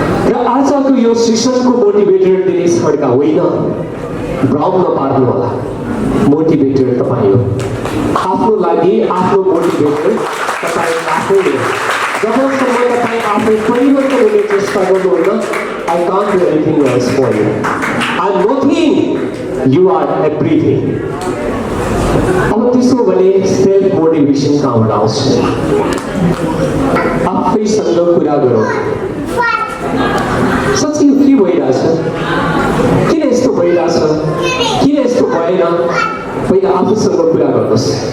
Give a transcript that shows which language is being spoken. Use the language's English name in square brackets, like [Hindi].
[Nepali] र आजको यो सेसनको मोटिभेटर दिनेश खड्का होइन, भ्रम नपार्नु होला, मोटिभेटर तपाईँ हो। आफ्नो लागि आफ्नो मोटिभेटर तपाईँ आफै हो। जबसम्म तपाईँ आफै परिवर्तन हुने चेष्टा गर्नुहुन्न, [English] I can't do anything else for you. I'm nothing, you are everything. [Nepali] अब त्यसो भने सेल्फ मोटिभेसन कहाँबाट आउँछ? आफैसँग कुरा गरौँ। साँच्चै यो के भइरहेछ, किन यस्तो भइरहेछ, किन यस्तो भएन, पहिला आफूसँग कुरा गर्नुहोस्।